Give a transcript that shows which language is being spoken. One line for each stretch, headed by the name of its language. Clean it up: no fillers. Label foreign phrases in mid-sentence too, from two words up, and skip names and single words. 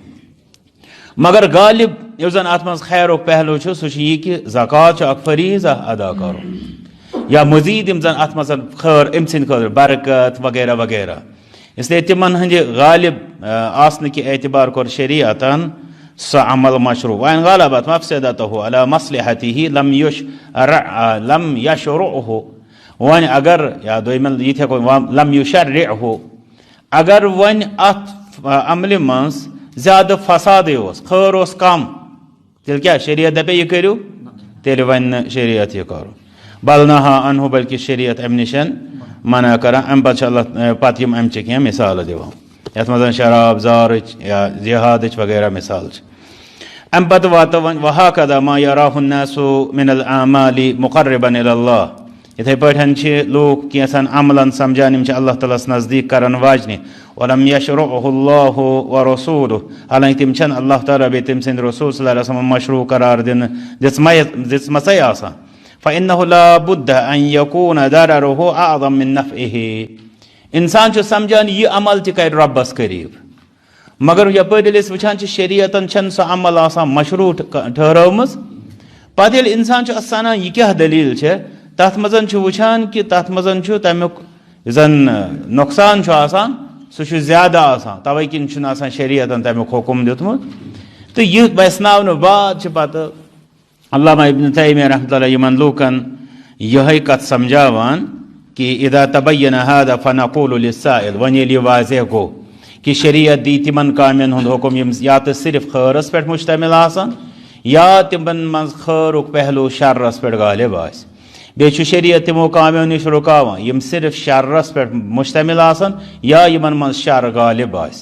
Kashmiri: مگر غالب یُس زن اتھ منٛز خیرُک پہلو چھُ سُہ چھُ یہِ کہِ زکات چھُ اکھ فریٖضہ ادا کرُن یا مزید یِم زن اتھ منٛز خٲر أمۍ سٕنٛدِ خٲطرٕ برکت وغیرہ وغیرہ. اسلیے تِمن ہٕنٛدِ غالب آسنہٕ کہِ اعتبار کوٚر شریعتن سُہ عمل مشروع.
Arabic: وَإِنْ غَلَبَتْ مَفْسَدَتُهُ عَلَى مَصْلِحَتِهِ لَمْ يَشْرُعْهُ.
Kashmiri: وۄنۍ اگر یا دویمٮ۪ن یہِ تہِ ہٮ۪کو
Arabic: لَمْ يُشَرِّعْهُ.
Kashmiri: اگر وۄنۍ اتھ عملہِ منٛز زیادٕ فسادٕے اوس خٲر اوس کم تیٚلہِ کیٛاہ شریعت دپے یہِ کٔرِو تیٚلہِ وَنہِ نہٕ شریعت یہِ کرُن.
Arabic: بل نہا عنہُ
Kashmiri: بلکہِ شریعت امہِ نِش منع کران. امہِ پتہٕ چھِ اللہ پتہٕ یِم امچہِ کینٛہہ مثالہٕ دِوان یتھ منٛز شراب زارٕچ یا جہادٕچ وغیرہ مثال چھِ. امہِ پتہٕ واتو وۄنۍ
Arabic: وہاکدا ما یراہُ الناس من الاعمال مقربا الى اللہ.
Kashmiri: یِتھے پٲٹھۍ چھِ لوٗکھ کینٛژھن عملن سمجھان یِم چھِ اللہ تعالیٰ ہس نزدیٖک کران واجنہِ.
Arabic: ولم یشرعہ اللہ ورسولہ.
Kashmiri: حالانکہ تِم چھنہٕ اللہ تعالیٰ بیٚیہِ تٔمۍ سٕنٛدِ رسول صلی اللہ علیہ وسلم مشروع قرار دِنہٕ دِژمژے آسان.
Arabic: فإنه لا بد أن يكون ضرره أعظم من نفعه.
Kashmiri: انسان چھُ سمجھان یہِ عمل تہِ کرِ رۄبس قریٖب مگر یپٲرۍ ییٚلہِ أسۍ وٕچھان چھِ شریعتن چھنہٕ سۄ عمل آسان مشروع ٹھہرٲومٕژ. پتہٕ ییٚلہِ انسان چھُ سنان یہِ کیٛاہ دلیٖل چھےٚ تتھ منٛز چھُ وٕچھان کہِ تتھ منٛز چھُ تمیُک یُس زن نۄقصان چھُ آسان سُہ چھُ زیادٕ آسان توے کِنۍ چھُنہٕ آسان شریعتن تمیُک حُکم دیُتمُت. تہٕ یہِ ویژناونہٕ بعد چھِ پتہٕ علامہ ابن تیمیہ رحمۃ اللہ یِمن لوٗکن یِہے کتھ سمجھاوان کہ
Arabic: اذا تبین هذا فنقول للسائل.
Kashmiri: وۄنۍ ییٚلہِ یہِ واضح گوٚو کہ شریعت دی تِمن کامٮ۪ن ہُنٛد حُکم یِم یا تہٕ صرف خٲرس پٮ۪ٹھ مشتمل آسان یا تِمن منٛز خٲرُک پہلو شرس پٮ۪ٹھ غالب آسہِ. بیٚیہِ چھُ شریعت تِمو کامیو نِش رُکاوان یِم صرف شرس پٮ۪ٹھ مشتمل آسان یا یِمن منٛز شر غالب آسہِ.